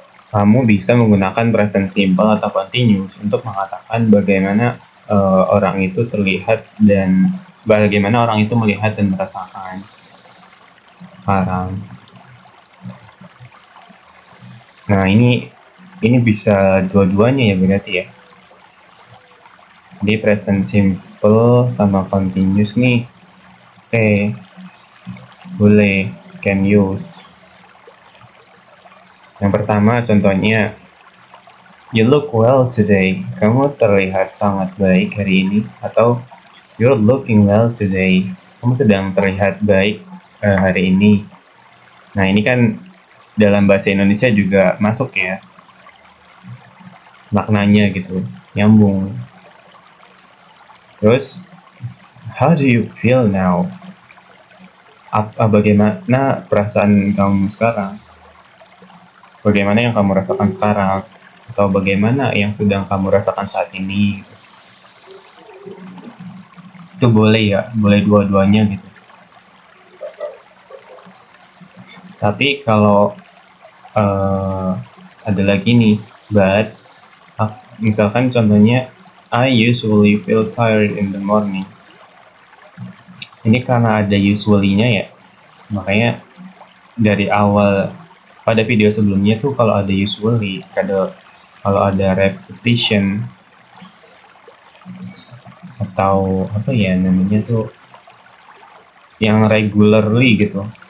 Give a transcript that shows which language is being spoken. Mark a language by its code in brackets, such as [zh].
[id] Kamu bisa menggunakan present simple atau continuous untuk mengatakan bagaimana orang itu terlihat dan bagaimana orang itu melihat dan merasakan sekarang. Nah, ini bisa dua-duanya ya berarti ya. Di present simple sama continuous nih. Oke. [en] Boleh, can use. [id] Yang pertama contohnya, [en] you look well today. [id] Kamu terlihat sangat baik hari ini. [en] Atau you're looking well today. [id] Kamu sedang terlihat baik hari ini. Nah, ini kan dalam bahasa Indonesia juga masuk ya. Maknanya gitu, nyambung. [en] Terus, how do you feel now? [id] Bagaimana perasaan kamu sekarang? Bagaimana yang kamu rasakan sekarang? Atau bagaimana yang sedang kamu rasakan saat ini? Itu boleh ya, boleh dua-duanya gitu. Tapi kalau ada lagi nih, [en] but [id] misalkan contohnya, [en] I usually feel tired in the morning. [id] Ini karena ada usually-nya ya, makanya dari awal pada video sebelumnya tuh kalau ada usually, kalau ada repetition atau apa ya namanya tuh, yang regularly gitu,